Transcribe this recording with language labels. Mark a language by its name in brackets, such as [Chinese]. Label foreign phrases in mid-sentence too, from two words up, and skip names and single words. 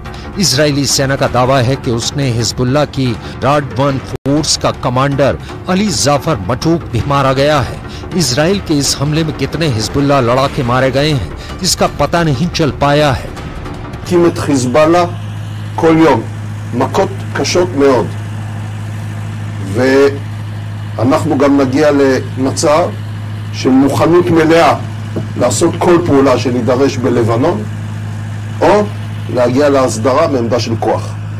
[Hindi] इजरायली सेना का दावा है कि उसने हिजबुल्लाह की राडवान फोर्स का कमांडर अली जाफर मटूक भी मारा गया है। इजराइल के इस हमले में कितने हिजबुल्लाह लड़ाके मारे गए हैं इसका पता नहीं चल पाया है। [Hebrew] कीमत हिजबुल्लाह כל יום מכות קשות מאוד, ואנחנו גם נגיע למצב של מוכנות מלאה לעשות כל פעולה שנידרש בלבנון, או להגיע להסדרה בעמדה של כוח.